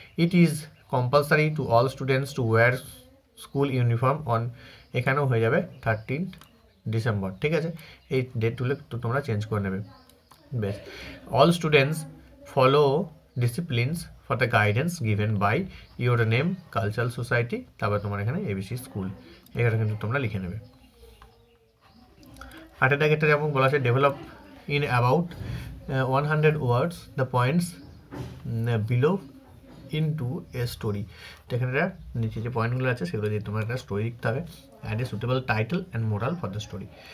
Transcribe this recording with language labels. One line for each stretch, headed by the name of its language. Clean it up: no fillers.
English: it is compulsory to all students to wear school uniform on,
Bangla: এখানেও হয়ে যাবে 13 December, ঠিক আছে, এই ডেটগুলো তো তোমরা চেঞ্জ করে নেবে।
English: বেশ, all students follow disciplines for the guidance given by your name, cultural society,
Bangla: তারপর তোমার এখানে ABC স্কুল, এখানে কিন্তু তোমরা লিখে নেবে। হার্টের ডাকেটা যেমন বলা আছে,
English: develop in about 100 words the points below into a story,
Bangla: তো এখানে নিচে যে পয়েন্টগুলো আছে সেগুলো দিয়ে তোমার একটা স্টোরি লিখতে হবে,
English: Add a suitable title and moral for the story.